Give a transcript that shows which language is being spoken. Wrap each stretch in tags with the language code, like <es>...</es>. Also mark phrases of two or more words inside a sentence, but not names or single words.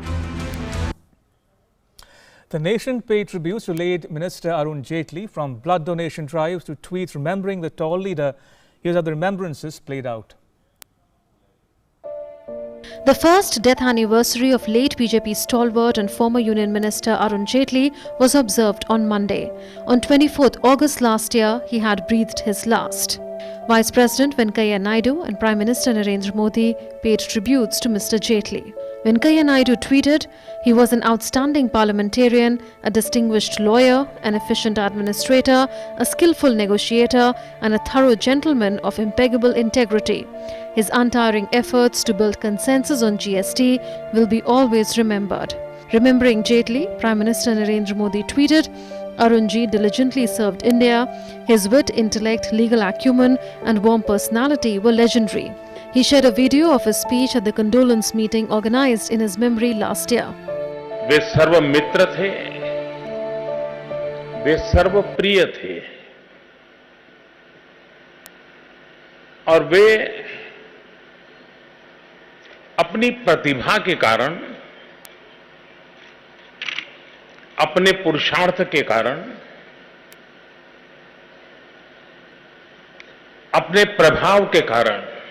<en>The nation paid tributes to late Minister Arun Jaitley, from blood donation drives to tweets remembering the tall leader. Here's how the remembrances played out. The first death anniversary of late BJP stalwart and former Union Minister Arun Jaitley was observed on Monday. On 24th August last year, he had breathed his last. Vice President Venkaiah Naidu and Prime Minister Narendra Modi paid tributes to Mr. Jaitley. Venkaiah Naidu tweeted, "He was an outstanding parliamentarian, a distinguished lawyer, an efficient administrator, a skillful negotiator, and a thorough gentleman of impeccable integrity. His untiring efforts to build consensus on GST will be always remembered." Remembering Jaitley, Prime Minister Narendra Modi tweeted, "Arunji diligently served India. His wit, intellect, legal acumen, and warm personality were legendary." He shared a video of his speech at the condolence meeting organized in his memory last year.</en> <hi>वे सर्व मित्र थे, वे सर्व प्रिय थे, और वे अपनी प्रतिभा के कारण, अपने पुरुषार्थ के कारण, अपने प्रभाव के कारण</hi>